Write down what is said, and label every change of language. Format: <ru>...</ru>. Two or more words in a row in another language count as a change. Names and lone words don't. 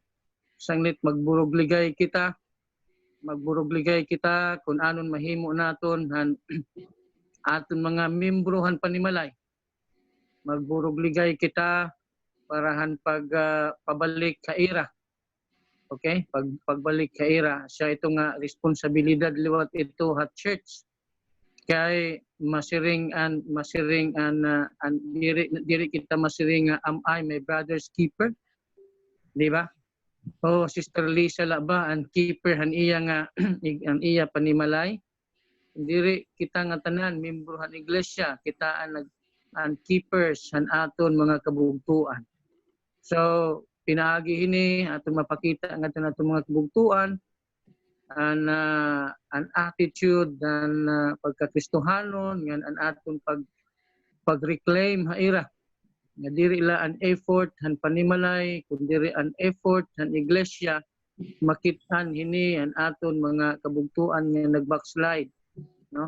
<war>Sanglit magburog-ligay kita kung anon mahimo naton han aton mga membro han panimalay. Magburog-ligay kita para han pabalik ka ira. Okay? Pagbalik ka ira. Siya ito nga responsibilidad liwat ito at church. Kay masiring an diri kita masiring</war> <en>am I my brother's keeper?</en> <war>Di ba? O Sister Lisa la ba ang keeper han iya nga ang iya panimalay. Diri kita nga tanan membro han iglesia, kita ang keepers han aton mga kabugtuan. So pinaagi ini aton mapakita ang aton mga kabugtuan an</war> <en>attitude and</en> <war>pagkakristohanon ngan an aton pag-reclaim haira nga diri la an effort han panimalay kun diri an effort han iglesia makit-an hini an aton mga kabugtuan nga nag-backslide, no?</war>